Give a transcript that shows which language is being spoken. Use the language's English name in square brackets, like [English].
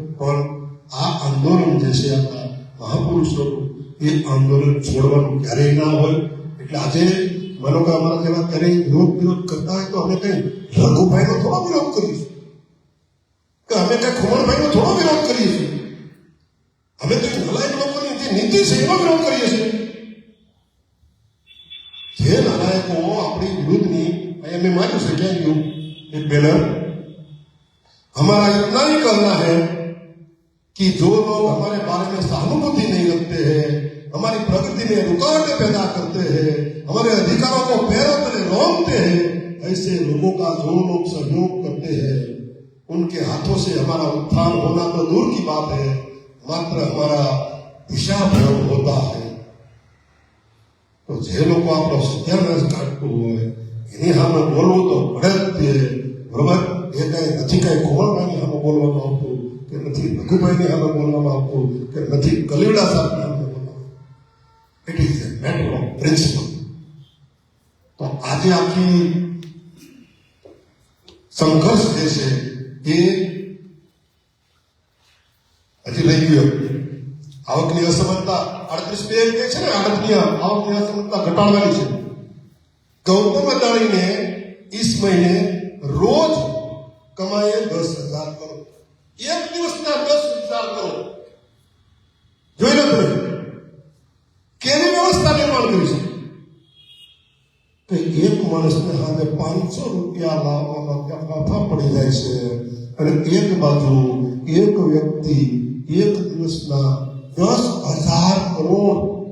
[Gujarati] પણ આ આંદોલન જે છે આપણા મહાપુરુષોનું એ આંદોલન છોડવાનું ક્યારેય ના હોય. એટલે આજે માનો કે અમારા જેવા ક્યારેય વિરોધ કરતા હોય તો અમે કઈ રઘુભાઈનો થોડો વિરોધ કરીશું કે અમે કઈ ખુમણભાઈનો થોડો વિરોધ કરીએ છીએ. અમે કઈ નલાયક લોકોની જે નીતિ છે એનો વિરોધ કરીએ છીએ. જે નાલાયકો આપણી વિરુદ્ધની [Hindi] हमें मालूम से क्या क्यों एक बैनर हमारा इतना ही करना है कि जो लोग हमारे बारे में सहानुभूति नहीं रखते हैं, हमारी प्रगति में रुकावटें पैदा करते हैं, हमारे अधिकारों को पैरों तले रोकते हैं, ऐसे लोगों का जो लोग सहयोग करते हैं उनके हाथों से हमारा उत्थान होना तो दूर की बात है, मात्र हमारा દિશા ભ્રમ હોતા હૈ. [Gujarati] તો જે લોકો આપણો સત્યાનાશ કાઢતું હોય એની સામે બોલવું તો પડે જ તે, બરોબર. એ કઈ નથી કઈ કોમળભાઈની સામે બોલવામાં આવતું, કે નથી રઘુભાઈની સામે બોલવામાં આવતું, કે નથી કલીડા સાહેબની સામે બોલવામાં આવતું. [English] It is a matter of principle. [Gujarati] તો આજે આખી સંઘર્ષ જે છે એ હજી રહી ગયો. આવકની અસમાનતા 38 કહે છે ને, આવકની અસમાનતા ઘટાડવાની છે. [Hindi] ગૌતમ અદાણીને इस महीने रोज कमाए 10,000 करोड़. एक [Gujarati] દિવસના 10,000 કરોડ. જોઈ લો તમે કેવી વ્યવસ્થા નિર્માણ કરી છે કે એક માણસને સામે 500 રૂપિયા લાવવામાં ફાફા પડી જાય છે, અને એક બાજુ એક વ્યક્તિ એક દિવસના 10,000 કરોડ.